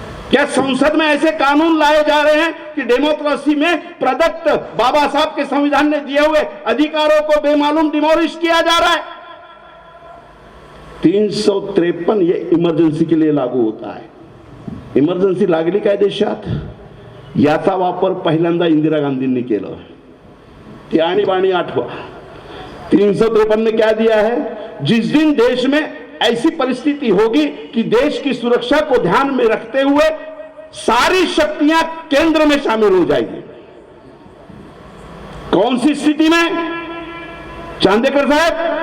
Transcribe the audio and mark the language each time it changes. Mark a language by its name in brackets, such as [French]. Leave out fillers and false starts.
[Hindi] क्या संसद में ऐसे कानून लाए जा रहे हैं कि डेमोक्रेसी में प्रदत्त बाबा साहब के संविधान ने दिए हुए अधिकारों को बेमालूम डिमोलिश किया जा रहा है? 353 ये इमर्जन्सी के लिए लागू होता है। [Marathi] इमर्जन्सी लागली काय देशात, याचा वापर पहिल्यांदा इंदिरा गांधींनी केला। ती आणीबाणी आठवा। [Hindi] 353 ने क्या दिया है, जिस दिन देश में ऐसी परिस्थिति होगी कि देश की सुरक्षा को ध्यान में रखते हुए सारी शक्तियां केंद्र में शामिल हो जाएगी। कौन सी स्थिति में चांदेकर साहब?